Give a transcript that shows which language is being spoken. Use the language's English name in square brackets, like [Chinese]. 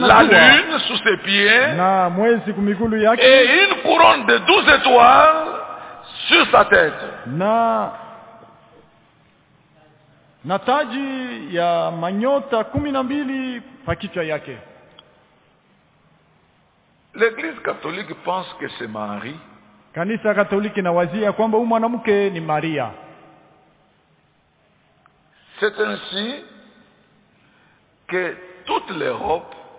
[Swahili] na jua, [French] la lune sous ses pieds, [Swahili] na mwezi kumigulu yake, [French] et une couronne de 12 étoiles sur sa tête. [Swahili] Na taji ya manyota 12 kwa kichwa yake. [French] L'Église catholique pense que c'est Marie. [Swahili] Kanisa katoliki na wazia kwamba huyu mwanamke ni Maria. [French] C'est ainsi que toute l'Europe